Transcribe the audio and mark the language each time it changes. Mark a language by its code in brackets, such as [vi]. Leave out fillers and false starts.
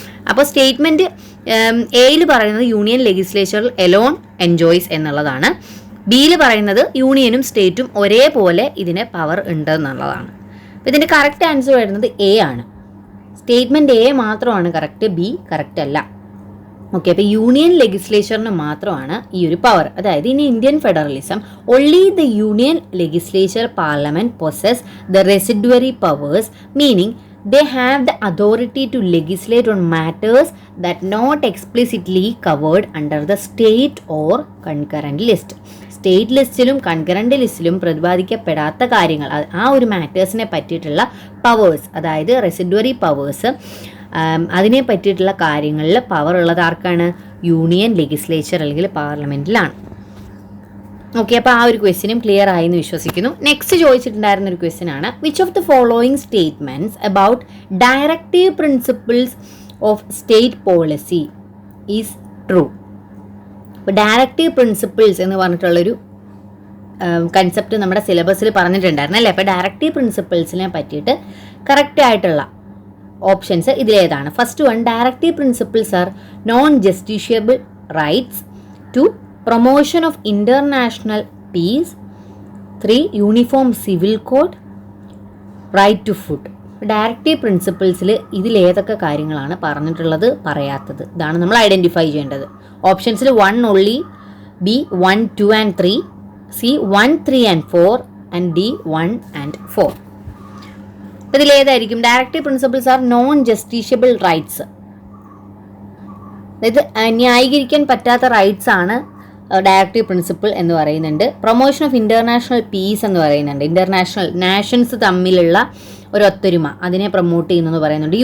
[ml] അപ്പോൾ സ്റ്റേറ്റ്മെൻറ്റ് എയിൽ പറയുന്നത് [en] union legislature alone enjoys [ml] എന്നുള്ളതാണ്. ബിയിൽ പറയുന്നത് യൂണിയനും സ്റ്റേറ്റും ഒരേപോലെ ഇതിന് പവർ ഉണ്ട് എന്നുള്ളതാണ്. അപ്പോൾ ഇതിൻ്റെ കറക്റ്റ് ആൻസർ വരുന്നത് എ ആണ്. സ്റ്റേറ്റ്മെൻറ്റ് എ മാത്രമാണ് കറക്റ്റ്, ബി കറക്റ്റ് അല്ല. ഓക്കെ, അപ്പോൾ യൂണിയൻ ലെജിസ്ലേച്ചറിന് മാത്രമാണ് ഈ ഒരു പവർ. [en] അതായത് in Indian federalism only the union legislature parliament possess the residuary powers, meaning they have the authority to legislate on matters that not explicitly covered under the state or concurrent list. [ml] State ലിസ്റ്റിലും concurrent ലിസ്റ്റിലും പ്രതിപാദിക്കപ്പെടാത്ത കാര്യങ്ങൾ, ആ ഒരു മാറ്റേഴ്സിനെ പറ്റിയിട്ടുള്ള powers, അതായത് റെസിഡ്വറി powers, അതിനെ പറ്റിയിട്ടുള്ള കാര്യങ്ങളിൽ power ഉള്ളത് ആർക്കാണ്? യൂണിയൻ ലെജിസ്ലേച്ചർ അല്ലെങ്കിൽ പാർലമെന്റിലാണ്. ഓക്കെ, അപ്പോൾ ആ ഒരു ക്വസ്റ്റ്യനും ക്ലിയർ ആയി എന്ന് വിശ്വസിക്കുന്നു. [en] next [ml] ചോദിച്ചിട്ടുണ്ടായിരുന്ന ഒരു ക്വസ്റ്റ്യൻ ആണ്, [en] Which of the following statements about directive principles of state policy is true? [ml] അപ്പോൾ ഡയറക്റ്റീവ് പ്രിൻസിപ്പിൾസ് എന്ന് പറഞ്ഞിട്ടുള്ളൊരു കൺസെപ്റ്റ് നമ്മുടെ സിലബസിൽ പറഞ്ഞിട്ടുണ്ടായിരുന്നു അല്ലേ. അപ്പോൾ ഡയറക്റ്റീവ് പ്രിൻസിപ്പിൾസിനെ പറ്റിയിട്ട് കറക്റ്റ് ആയിട്ടുള്ള ഓപ്ഷൻസ് ഇതിലേതാണ്? [en] First one, directive principles are non justiciable rights. 2, promotion of international peace. 3, uniform civil code. Right to food. [ml] Directive പ്രിൻസിപ്പിൾസിൽ ഇതിലേതൊക്കെ കാര്യങ്ങളാണ് പറഞ്ഞിട്ടുള്ളത്, പറയാത്തത്, ഇതാണ് നമ്മൾ ഐഡൻറ്റിഫൈ ചെയ്യേണ്ടത്. [en] ഓപ്ഷൻസിൽ 1 only, B 1, 2 and 3, C 1, 3 and 4 and D 1 and 4. [ml] ഇതിലേതായിരിക്കും? [en] Directive principles are non justiciable rights. [ml] അതായത് ന്യായീകരിക്കാൻ പറ്റാത്ത rights ആണ് ഡയറക്റ്റീവ് പ്രിൻസിപ്പിൾ എന്ന് പറയുന്നുണ്ട്. പ്രൊമോഷൻ ഓഫ് ഇൻ്റർനാഷണൽ പീസ് എന്ന് പറയുന്നുണ്ട്. ഇൻ്റർനാഷണൽ നാഷൻസ് തമ്മിലുള്ള ഒരു ഒത്തൊരുമ, അതിനെ പ്രൊമോട്ട് ചെയ്യുന്നു പറയുന്നുണ്ട്.